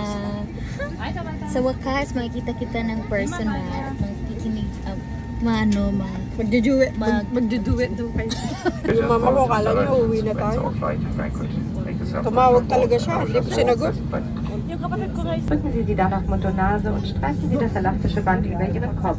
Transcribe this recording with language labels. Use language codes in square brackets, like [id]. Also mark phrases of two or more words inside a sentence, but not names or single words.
[tl] Sa wakas, makikita kita ng personal. Makikinig, Magduduet daw kayo. Yung mama ko, kala niya uuwi na tayo. Tumawag talaga siya, hindi ko sinagot. Yung kapatid ko guys. [de] Drücken Sie sie danach Mund-und-Nase und streichen Sie das elastische Band über Ihren Kopf.